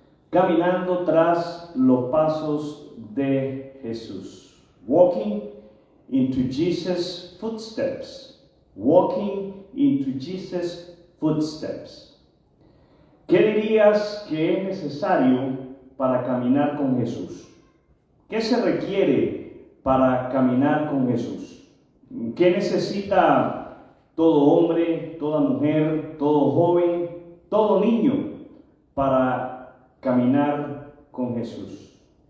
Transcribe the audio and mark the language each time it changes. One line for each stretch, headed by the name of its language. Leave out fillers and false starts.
Spanish: Caminando tras los pasos de Jesús.
English: Walking into Jesus' footsteps. Walking into Jesus' footsteps.
Spanish: ¿Qué dirías que es necesario para caminar con Jesús? ¿Qué se requiere para caminar con Jesús? ¿Qué necesita todo hombre, toda mujer, todo joven, todo niño para caminar con Jesús?